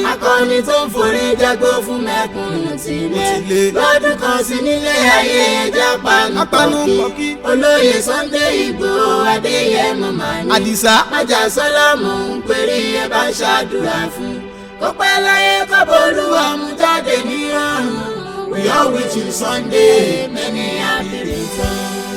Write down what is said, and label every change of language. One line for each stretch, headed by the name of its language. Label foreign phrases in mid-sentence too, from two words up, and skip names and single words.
Yoruba: Akọni tó ń forí jágbó fún mẹ́kúnnù ti Ó ti lé. lé. Lọ́dún kan sí nílé ayé, ẹja panu Apanu pọ̀kí. pọ̀kí. Olóyè Sunday Igboho Adéyẹmọ mà ní. Àdìsá. Májàsọ́lá mò ń perí, ẹ bá ń ṣàdúrà fún. Kó pẹ́ láyé, kó bolúwa mú jáde ní ọ̀run.
English: We all wish you Sunday, many happy returns.